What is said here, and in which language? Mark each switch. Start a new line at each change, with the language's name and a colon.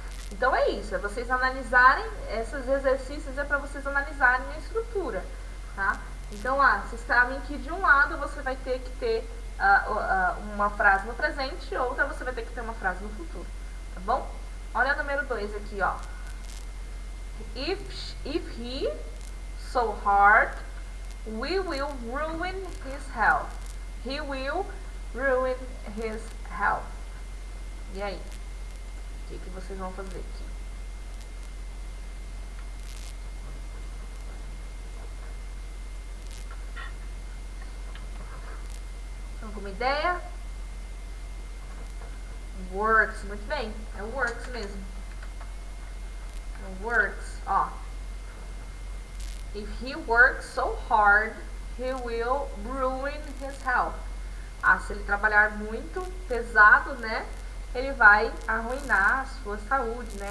Portuguese: Então é isso, é vocês analisarem, esses exercícios é para vocês analisarem a estrutura, tá? Então, vocês sabem que de um lado você vai ter que ter uma frase no presente, outra você vai ter que ter uma frase no futuro, tá bom? Olha o número 2 aqui, ó.
English: If he so hard, we will ruin his health. He will ruin his health.
Portuguese: E aí? O que vocês vão fazer aqui? Alguma ideia? Works, muito bem. É works mesmo. É works, ó.
English: If he works so hard, he will ruin his health.
Portuguese: Se ele trabalhar muito pesado, né? Ele vai arruinar a sua saúde, né?